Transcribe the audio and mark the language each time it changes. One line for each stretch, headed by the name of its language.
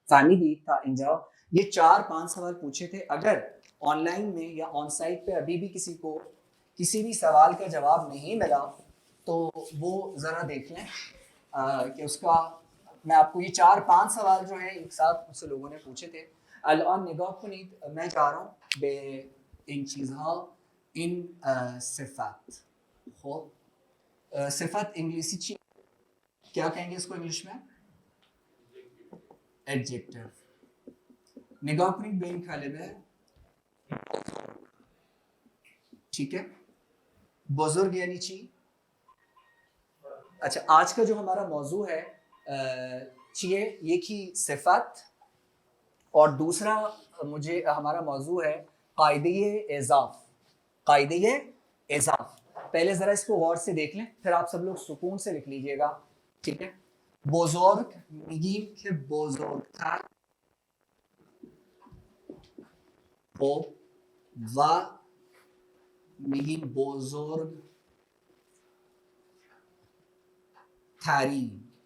Urdu: Family تھا انجاؤ. یہ 4-5 سوال پوچھے تھے. اگر آن لائن میں یا آن سائٹ پہ ابھی بھی کسی کو کسی بھی سوال کا جواب نہیں ملا تو وہ ذرا دیکھ لیں کہ اس کا میں آپ کو یہ 4-5 سوال جو ہیں ایک ساتھ مجھ سے لوگوں نے پوچھے تھے.
Persian: الان نگاه کنید
Urdu: میں جا رہا ہوں
Persian: به این چیزها این صفت. خب صفت انگلیسی چی
Urdu: کیا کہیں گے اس کو انگلش میں؟ ایڈجیکٹیو.
Persian: نگاه کنید به این کلمه.
Urdu: ٹھیک ہے.
Persian: بزرگ یعنی چی؟
Urdu: اچھا آج کا جو ہمارا موضوع ہے چیئے ایک ہی صفت اور دوسرا مجھے ہمارا موضوع ہے قاعدہ اضاف. قاعدہ اضاف. پہلے ذرا اس کو غور سے دیکھ لیں پھر آپ سب لوگ سکون سے لکھ لیجئے گا. ٹھیک ہے.
Persian: بزرگ میگیم که بزرگتر و میگیم بزرگ ترین.